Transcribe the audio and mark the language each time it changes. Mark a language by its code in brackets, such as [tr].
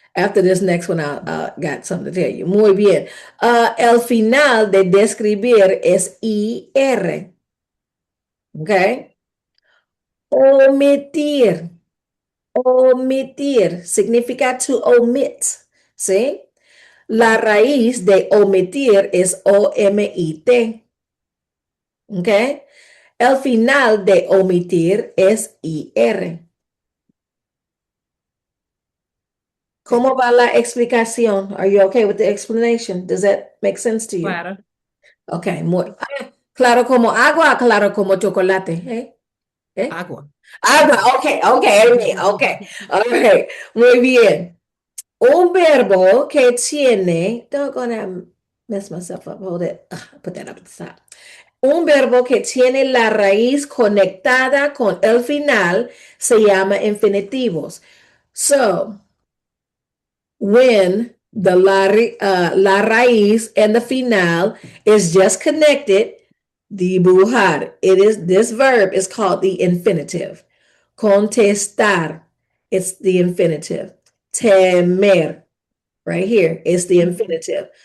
[en] After this next one, I got something to tell you. [es] Muy bien. El final de describir es IR. Okay. Omitir. Omitir significa [en] to omit. [es] ¿Sí? La raíz de omitir es OMIT. ¿Ok? El final de omitir es IR. Sí, ¿Cómo va la explicación? [en] Are you okay with the explanation? Does that make sense to you? [es] claro. Okay, muy claro como agua, claro como chocolate. ¿Eh? ¿Eh? Agua. [en] Agua, okay, okay, okay. All right, [es] muy bien. Un verbo que tiene, [en] don't gonna mess myself up, hold it, put that up at the top. [es] Un verbo que tiene la raíz conectada con el final se llama infinitivos. [en] So, when la raíz and the final is just connected, dibujar, this verb is called the infinitive. Contestar, it's the infinitive. Temer, right here, is the infinitive.